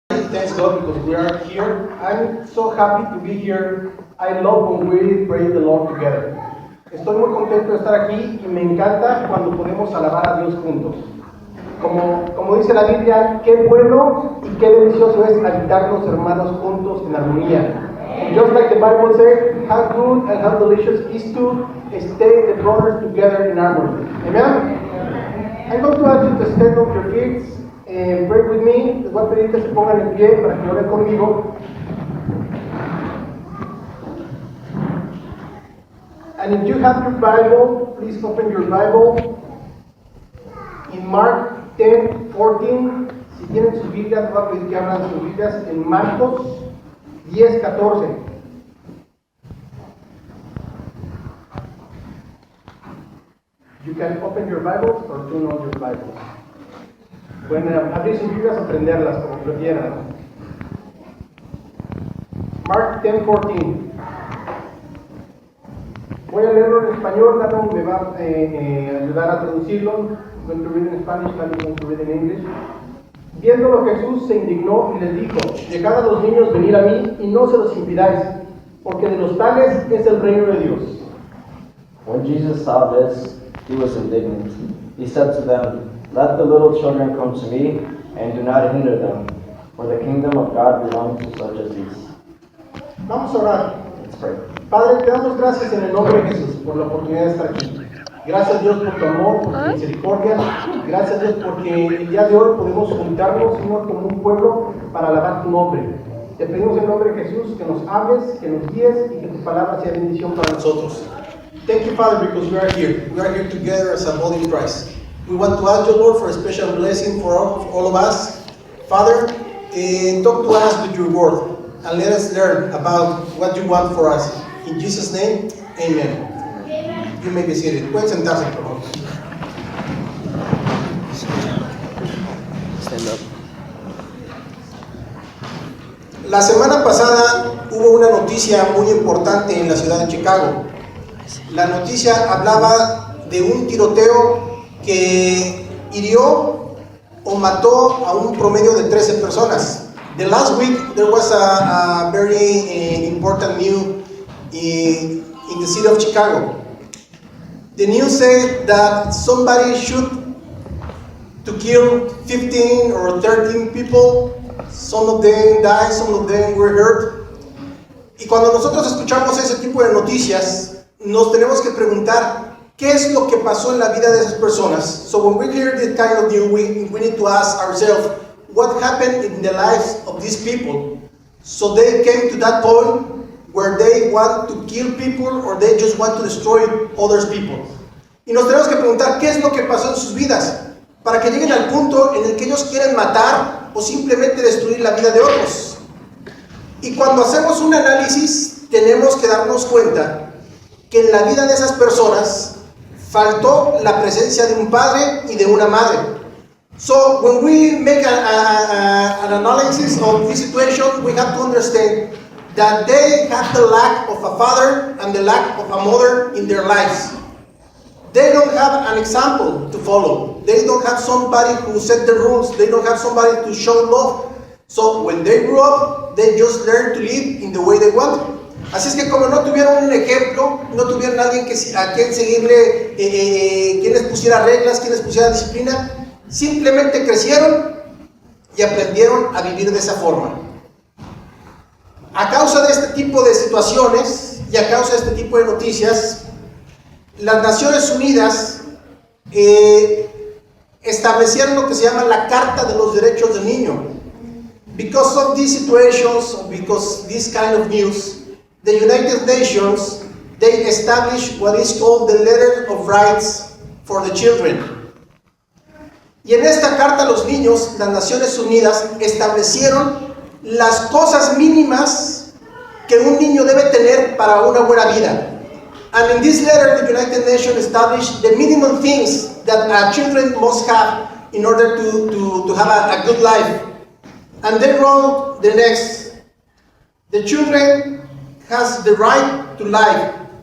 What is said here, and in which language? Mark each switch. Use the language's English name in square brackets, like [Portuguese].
[English] thanks God because we are here. I'm so happy to be here. I love when we praise the Lord together. [Spanish] Estoy muy contento de estar aquí y me encanta cuando podemos alabar a Dios juntos. Como dice la Biblia, qué bueno y qué delicioso es habitar los hermanos juntos en armonía. [English] And just like the Bible says, how good and how delicious is to stay the brothers together in harmony. Amen? I'm going to ask you to stand on your feet and pray with me. [Spanish] Les voy a pedir que se pongan en pie para que oren conmigo. [English] And if you have your Bible, please open your Bible in Mark 10:14. [Spanish] Si tienen sus Biblias, voy a pedir que abran sus Biblias en Marcos 10:14. [English] You can open your Bibles or turn on your Bibles. [Spanish] Pueden abrir sus Biblias o prenderlas, como prefieran. [English] Mark 10:14. [Spanish] Voy a leerlo en español, Lalo me va a ayudar a traducirlo. [English] I'm going to read in Spanish, Lalo is going to read in English. [Spanish] Viéndolo Jesús se indignó y les dijo: Dejad a los niños venir a mí y no se los impidáis, porque de los tales es el reino de Dios. [English] When Jesus saw this, he was indignant. He said to them, Let the little children come to me, and do not hinder them, for the kingdom of God belongs to such as these. [Spanish] Vamos a orar. [English] Let's pray. [Spanish] Padre, te damos gracias en el nombre de Jesús por la oportunidad de estar aquí. Gracias Dios por tu amor, por tu misericordia. Gracias Dios porque el día de hoy podemos juntarnos, Señor, como un pueblo para alabar tu nombre. Te pedimos en nombre de Jesús que nos hables, que nos guíes y que tu palabra sea bendición para nosotros. [English] Thank you, Father, because we are here. We are here together as a body in Christ. We want to ask you, Lord, for a special blessing for all of us. Father, talk to us with your word and let us learn about what you want for us. In Jesus' name, amen. You may be seated. [Spanish] Pueden sentarse, por favor. [English] Stand up. [Spanish] La semana pasada hubo una noticia muy importante en la ciudad de Chicago. La noticia hablaba de un tiroteo que hirió o mató a un promedio de 13 personas. [English] The last week there was a very important news in the city of Chicago. The news said that somebody shot to kill 15 or 13 people. Some of them died, some of them were hurt. [Spanish] Y cuando nosotros escuchamos ese tipo de noticias, nos tenemos que preguntar qué es lo que pasó en la vida de esas personas. [English] So when we hear this kind of news, we need to ask ourselves, what happened in the lives of these people? So they came to that point where they want to kill people or they just want to destroy other people. [Spanish] Y nos tenemos que preguntar qué es lo que pasó en sus vidas para que lleguen al punto en el que ellos quieren matar o simplemente destruir la vida de otros. Y cuando hacemos un análisis, tenemos que darnos cuenta que en la vida de esas personas faltó la presencia de un padre y de una madre. [English] So when we make an analysis of this situation, we have to understand that they have the lack of a father and the lack of a mother in their lives. They don't have an example to follow. They don't have somebody who set the rules. They don't have somebody to show love. So when they grew up, they just learn to live in the way they want. [Spanish] Así es que como no tuvieron un ejemplo, no tuvieron alguien a quien seguirle, quien les pusiera reglas, quien les pusiera disciplina, simplemente crecieron y aprendieron a vivir de esa forma. A causa de este tipo de situaciones y a causa de este tipo de noticias, las Naciones Unidas establecieron lo que se llama la Carta de los Derechos del Niño. [English] Because of these situations, because this kind of news, the United Nations, they established what is called the Letter of Rights for the Children. [Spanish] Y en esta carta a los niños, las Naciones Unidas establecieron las cosas mínimas que un niño debe tener para una buena vida. [English] And in this letter, the United Nations established the minimum things that children must have in order to have a good life. And they wrote the next: the children has the right to life.